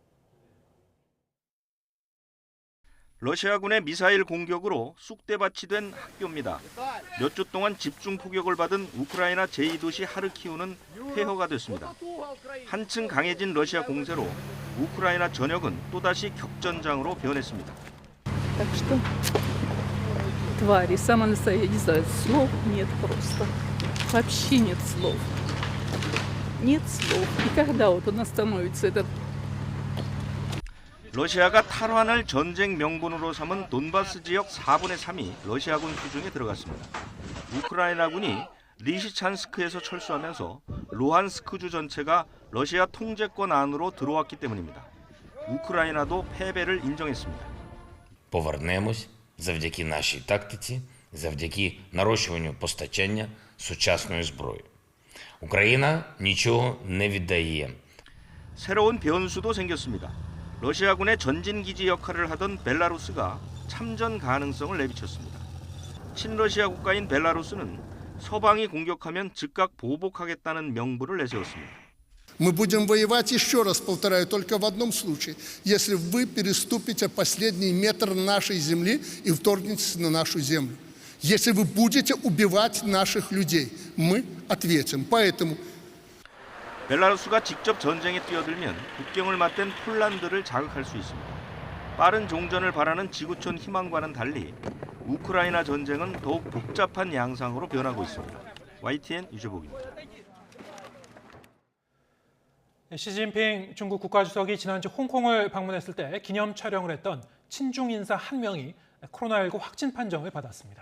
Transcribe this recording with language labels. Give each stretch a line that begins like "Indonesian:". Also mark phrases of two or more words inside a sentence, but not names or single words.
Korean: 러시아군의 미사일 공격으로 쑥대밭이 된 학교입니다. 몇 주 동안 집중 포격을 받은 우크라이나 제2도시 하르키우는 폐허가 됐습니다. 한층 강해진 러시아 공세로 우크라이나 전역은 또다시 격전장으로 변했습니다.
Russian: Твари, сама настоящая, не знаю, слов нет просто. Вообще нет слов. Нет слов. И когда вот он остановится, этот
Korean: 러시아가 탈환을 전쟁 명분으로 삼은 돈바스 지역 4분의 3이 러시아군 수중에 들어갔습니다. 우크라이나군이 리시찬스크에서 철수하면서 루한스크주 전체가 러시아 통제권 안으로 들어왔기 때문입니다. 우크라이나도 패배를 인정했습니다.
Ukrainian: Повернемось завдяки нашій тактиці, завдяки нарощуванню постачання сучасної зброї. Україна нічого не віддає.
Korean: 새로운 변수도 생겼습니다. 러시아군의 전진기지 역할을 하던 벨라루스가 참전 가능성을 내비쳤습니다. 친러시아 국가인 벨라루스는 서방이 공격하면 즉각 보복하겠다는 명분을 내세웠습니다.
Russian: Мы будем воевать, еще раз повторяю, только в одном случае, если вы переступите последний метр нашей земли и вторгнетесь на нашу землю. Если вы будете убивать наших людей, мы ответим. Поэтому
Korean: 벨라루스가 직접 전쟁에 뛰어들면 국경을 맞댄 폴란드를 자극할 수 있습니다. 빠른 종전을 바라는 지구촌 희망과는 달리 우크라이나 전쟁은 더욱 복잡한 양상으로 변하고 있습니다. YTN 유재복입니다. 시진핑 중국 국가주석이 지난주 홍콩을 방문했을 때 기념 촬영을 했던 친중 인사 한 명이 코로나19 확진 판정을 받았습니다.